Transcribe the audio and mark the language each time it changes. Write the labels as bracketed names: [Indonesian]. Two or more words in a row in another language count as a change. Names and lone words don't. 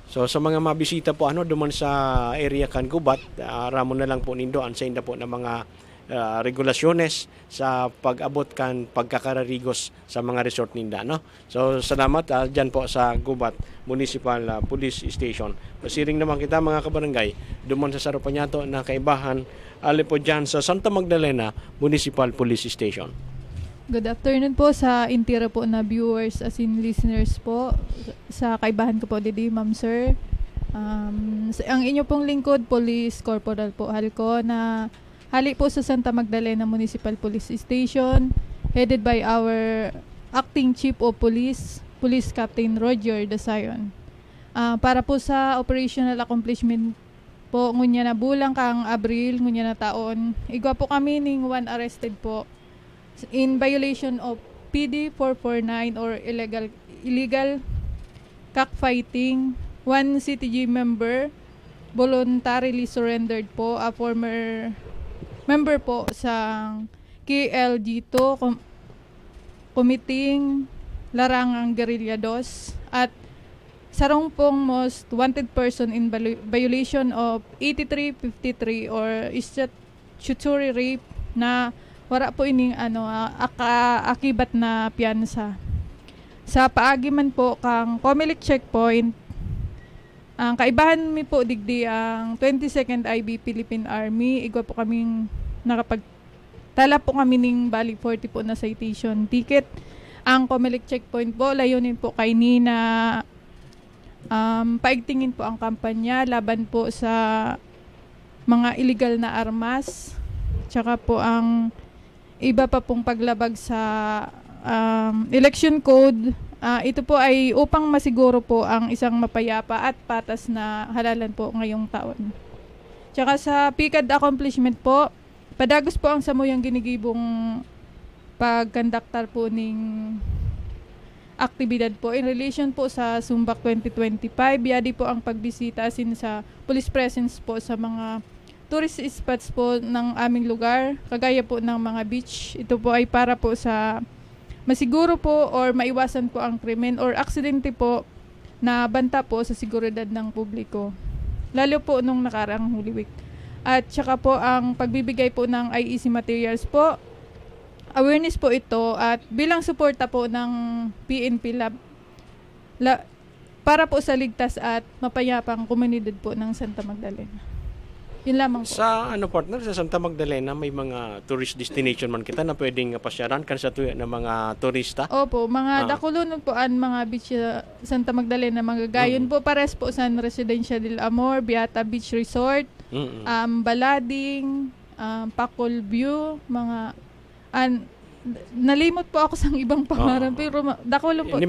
[Bikol] So sa mga mabisita po duman sa area kan Gubat, ramo na lang po nindo ang sa po ng mga regulasyones sa pag-abot kan pagkakararigos sa mga resort ninda, So salamat dyan po sa Gubat Municipal Police Station. Pasiring naman kita mga kabarangay duman sa Sarupanyato na kaibahan ali po dyan sa Santa Magdalena Municipal Police Station. [English] Good afternoon [Bikol] po sa intira po na [English] viewers as in listeners [Bikol] po. Sa kaibahan ko po didi, ma'am sir. Ang inyo pong lingkod, Police Corporal po Halco na hali po sa Santa Magdalena Municipal Police Station, [English] headed by our Acting Chief of Police, Police Captain Roger Dasayon. [Bikol] Para po sa [English] operational accomplishment [Bikol] po, ngunya na bulang kang Abril, ngunya na taon, igwa po kami ning 1 arrested po [English] in violation of PD 449 or illegal cockfighting. 1 CTG member voluntarily surrendered po, a former member po sa KLG2 Committing Larangang Guerrilla 2 [Bikol] at sarong pong [English] most wanted person in violation of 8353 or statutory rape [Bikol] na wala po ining akibat na piyansa. Sa paagi man po kang Comelec checkpoint, ang kaibahan mi po digdi ang 22nd IB Philippine Army, igwa po kaming tala po kami ning bali 40 po na [English] citation ticket. [Filipino] Ang Comelec checkpoint po, layunin po kay na paigtingin po ang kampanya laban po sa mga illegal na armas, tsaka po ang iba pa pong paglabag sa [English] election code. [Filipino] Ito po ay upang masiguro po ang isang mapayapa at patas na halalan po ngayong taon. [Bikol] Tsaka sa PICAD accomplishment po, padagos po ang samuyang ginigibong pagkandaktar po ning aktibidad po [English] in relation [Bikol] po sa Sumbak 2025. [Filipino] Yadi po ang pagbisita sa [English] police presence [Filipino] po sa mga [English] tourist spots [Filipino] po ng aming lugar, kagaya po ng mga beach. Ito po ay para po sa masiguro po or maiwasan po ang krimen or aksidente po na banta po sa seguridad ng publiko. Lalo po nung nakaraang Holy Week. At saka po ang pagbibigay po ng IEC materials po, awareness po ito at bilang suporta po ng PNP Lab. para po sa ligtas at mapayapang komunidad po ng Santa Magdalena. Yun lamang po. [Bikol] Sa partner, sa Santa Magdalena, may mga [English] tourist destination [Bikol] man kita na pwedeng pasyaran kan sa tuya ng mga turista. Opo, mga dakulunod po ang mga beach sa Santa Magdalena, mga gayon po, pares po sa Residencia del Amor, Beata Beach Resort, Balading, Pacol View, mga nalimot po ako sa ibang pangalan, pero dakulong po.